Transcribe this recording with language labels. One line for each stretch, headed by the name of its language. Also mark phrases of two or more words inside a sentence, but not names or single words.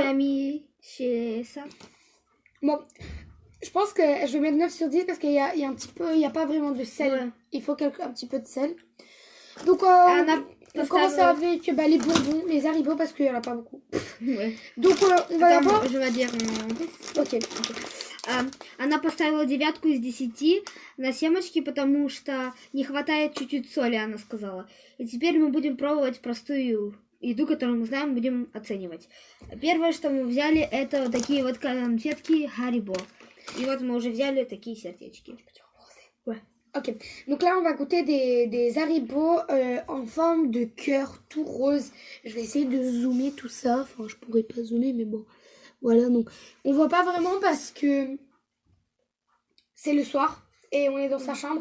French: tu as mis chez ça? Bon, je pense que je vais mettre 9 sur 10 parce qu'il y a un petit peu, il n'y a pas vraiment de sel. Ouais. Il faut un petit peu de sel. Donc, Anna, on commence avec les bonbons, les Haribo parce qu'il n'y en a pas beaucoup. Ouais. Donc, on va d'abord... Je vais dire... Ok.
Russian: Она поставила 9 из 10 на семечки, потому что не хватает чуть-чуть соли, она сказала. И теперь мы будем пробовать простую еду, которую мы знаем, будем оценивать. Первое, что мы взяли, это вот такие вот конфетки Haribo. И вот мы уже взяли такие сердечки.
French: Ouais. Ok, donc là on va goûter des Haribo en forme de cœur tout rose. Je vais essayer de zoomer tout ça. Enfin, je pourrais pas zoomer, mais bon. Voilà, donc on voit pas vraiment parce que c'est le soir et on est dans sa chambre.